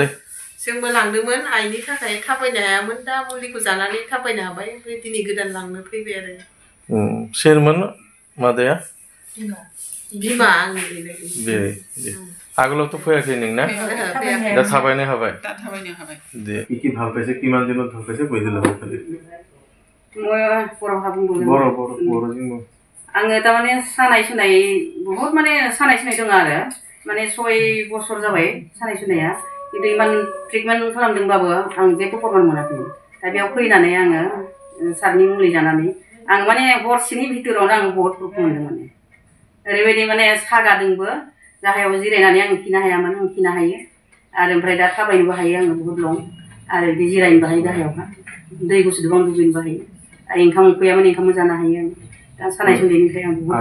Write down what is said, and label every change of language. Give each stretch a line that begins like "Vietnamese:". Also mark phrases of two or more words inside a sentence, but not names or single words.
Bodo: जोंबो लांदोंमोन आइनि थाखाय थाबायनो हायामोन दा मुलिखौ जानानै थाबायनो हाबाय ओमफ्राय दिनै गोदान लांनो फैबाय आरो सोरमोन मादैया बिमा आंनि बे आगोलावथ' फैयाखै नोंना दा थाबायनो हाबाय दे
Assamese: কি ভাল পাইছে কিমান দিনত ভাল পাইছে কৈ দিলে মই পৰহা
Bodo: बुंदों आङो तारमाने सानाय सुनाय बहुत माने सानाय सुनाय दङ आरो माने 6 बोसोर जाबाय सानाय सुनाया किन्तु इमान ट्रिटमेन्ट खालामदोंबाबो आं जेबो प्रमान मोनाखै दा बेयाव फैनानै आङो सारनि मुलि जानानै आं माने हरसेनि भितरावनो आं बहुत दुखु मोनदों माने ओरैबायदि माने सागादोंबो गाहायाव जिरायनानै आं खिनो हायामोन आं खिनो हायो आरो ओमफ्राय दा थाबायनोबो हायो आङो बहुत लं आरो बिदि जिरायनोबो हायो गाहायावहा दै गुसुजों आं दुगैनोबो हायो ओंखाम उखैयामोन ओंखामबो जानो हायो दा सानाय सुनायनिफ्राय आं बहुत